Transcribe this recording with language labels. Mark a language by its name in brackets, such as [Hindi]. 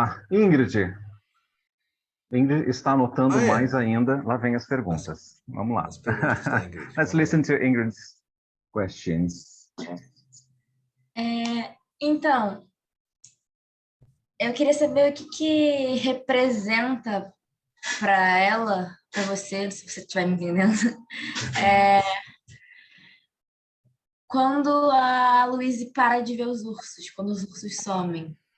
[Portuguese] Ingrid está anotando mais ainda. Lá vem as perguntas. Vamos lá. As perguntas da Ingrid. [English] Let's listen to Ingrid's questions. [Portuguese] Então, eu queria saber o que representa para ela, para você, se você estiver me entendendo, quando a Louise para de ver os ursos, quando os ursos somem.